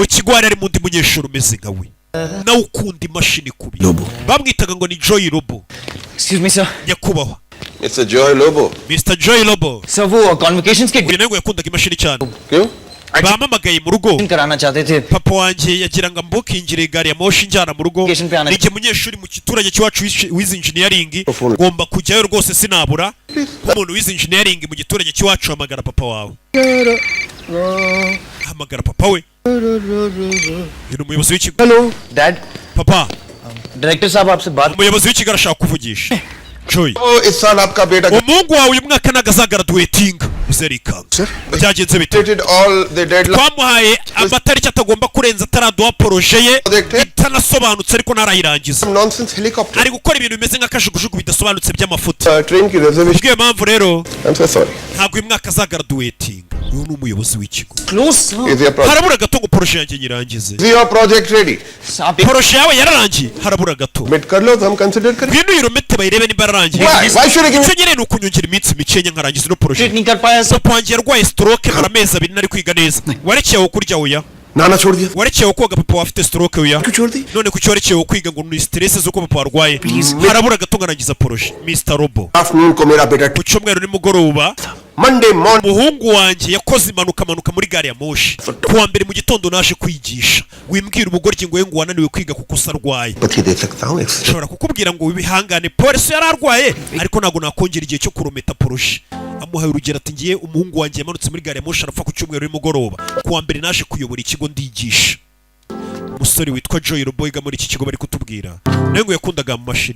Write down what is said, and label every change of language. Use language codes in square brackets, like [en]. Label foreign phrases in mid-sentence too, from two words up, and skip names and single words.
[rw] Ukigwari ari mundi munyeshuri umeze nka we. Nawe ukunda imashini kubi. Bamwitaga ngo ni Joy Robo. [en] Excuse me, sir. [rw] Nyakubahwa. Mr. Joy Lobo. Mr. Joy Robo. [hi] Sir, वो convocations के [rw] Uyu nawe yakundaga imashini cyane. [hi] क्यों? [rw] Bamamagaye mu rugo. [hi] कराना चाहते थे. [rw] Papa wanjye yagira ngo mbukingire gari ya moshi njyana mu rugo. Nige munyeshuri mu giturage cy'iwacu wize engineering. Ngomba kujyayo rwose sinabura. Umuntu wize engineering mu giturage cy'iwacu hamagara papa wawe. Hamagara papa we. Uyu umuyobozi w'ikigo. [en] Hello, Dad. [rw] Papa. [hi] Director साहब आपसे बात. [rw] Umuyobozi w'ikigo arashaka kuvugisha. Joy. [hi] ओ इस साल आपका बेटा [rw] Umuhungu wawe uyu mwaka ntago azagaraduwetinga. Uzerikanga. Byagenze bite? [en] completed all the deadlines. [rw] Twamuhaye amatariki atagomba kurenza ataraduha poroje ye itanasobanutse ariko ntarayirangiza. [en] Nonsense helicopter. [rw] Ari gukora ibintu bimeze nk'akajugujugu bidasobanutse by'amafuti. [hi] Train की reservation. [rw] Ubwiye mpamvu rero [en] I'm so sorry. [rw] ntabwo uyu mwaka azagaraduwetinga. Uyu ni umuyobozi w'ikigo. [en] Close, sir. Is your project? [rw] Harabura gato ngo poroje yanjye nyirangize. [en] Is your project ready? [hi] साहब [rw] Poroje yawe yararangiye harabura gato. [hi] Submit कर लो तो हम consider करें. [rw] Ngwino uyiromete bayirebe niba yararangiye. [en] Why should I give [rw] Icyo nyine ni ukunyongera iminsi mikeya nkarangiza ino poroje. [hi] नहीं कर पाया sir. [rw] Papa wanjye yarwaye stroke mara amezi abiri nari kwiga neza. Warekeyeho kurya oya. [hi] नाना छोड़ दिया? [rw] Warekeyeho koga papa wafite stroke oya. [hi] क्यों छोड़ दी? [rw] None kuki warekeyeho kwiga ngo ni stress z'uko papa warwaye. Harabura gato ngarangiza poroje. Mr. Robo. [hi] Afternoon को मेरा बेटा [rw] Ku cyumweru nimugoroba [en] Monday morning. [rw] umuhungu wanjye yakoze impanuka muri gari ya moshi. Kuwa mbere mu gitondo naje kwigisha. Wimbwira umugoryi ngo ngo wananiwe kwiga kuko sarwaye. [hi] पति दे सकता हूँ एक [rw] Nshobora kukubwira ngo wibihangane polisi yararwaye ariko ntabwo nakongera igihe cyo kurometa poroje. Amuhaye urugero ati ngiye umuhungu wanjye yamanutse muri gari ya moshi arapfa ku cyumweru nimugoroba. Kuwa mbere naje kuyobora ikigo ndigisha. Umusore witwa Joy Robo yiga muri iki kigo bari kutubwira nawe ngo yakundaga mu mashini.